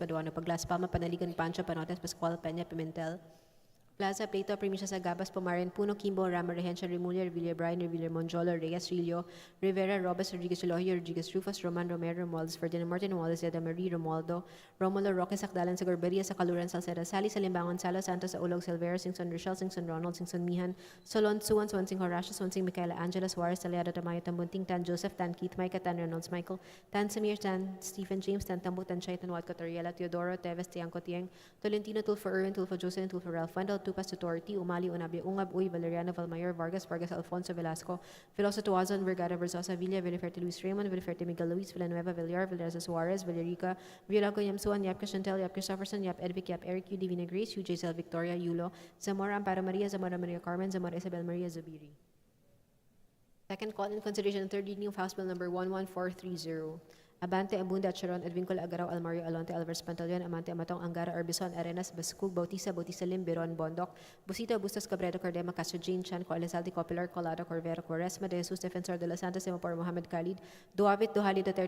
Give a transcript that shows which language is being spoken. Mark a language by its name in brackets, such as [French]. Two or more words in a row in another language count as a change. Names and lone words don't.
[English] Paduano, Paglas, Palma, Panaligan, Pancho, Panotes, Pascual, Peña, Pimentel, Plaza, Plato, Primicia Sagabas, Pomarin, Puno, Kimbo, Rama, Rehencia, Remulia, Revilla, Brian, Revilla, Monjolo, Reyes, Rillo, Rivera, Robes, Rodriguez, Elohio, Rodriguez, Rufus, Roman, Romero, Romualdez, Ferdinand, Martin, Wallace, Zeda, Marie, Romualdo, Romulo, Roque, Sakdalan, Sagorberia, Sakaluran, Salceda, Sally, Salimbangon, Salo, Santos, Ulog, Silvera, Singson, Rochelle, Singson, Ronald, Singson, Mihan, Solon, Suwan, Swansing, Horacio, Swansing, Michaela, Angela, Suarez, Taliada, Tamayo, Tambunting, Tan, Joseph, Tan, Keith, Micah, Tan, Reynolds, Michael, Tan, Samir, Tan, Stephen, James, Tan, Tambu, Tan, Chaitan, Watko, Toriela, Teodoro, Teves, Tiangco, Tiang, Tolentino, Tulfo, Erwin, Tulfo, Joseph, Tulfo, Ralph, Wendell, Tupas, Tutorti, Umali, Unabia, Ungab, Uy, Valeriano, Valmayor, Vargas, Alfonso, Velasco, Veloso, Tuazon, Vergara, Versosa, Villa, Villaferte, Luis Raymond, Villaferte, Miguel Luis, Villanueva, Villar, Villarza, Suarez, Villarica, Villaco, Yamsuan, Yap Crishantel, Yap Christopherson, Yap Edvic, Yap Eric, U, Divina Grace, U, Giselle, Victoria, Yulo, Zamora, Amparo Maria, Zamora Maria Carmen, Zamora Isabel Maria Zubiri. Second call in consideration and third reading of House Bill number 11430. Abante, Abunda, Charon, Edvincula, Agaraw, Almario, Alonte, Alvarez, Pantaleon, Amante, Amatong, Angara, Arbison, Arenas, Bascug, Bautista, Lim, Biron, Bondok, Busita, Bustos, Cabredo, Cardema, Castro, Jean, Chan, Coalizaldi, Copilar, Colado, Corvera, Quaresma, De Jesus, Defensor de los Santos, Semapor, Mohamed Khalid, Duavit, Duhali, Duterte,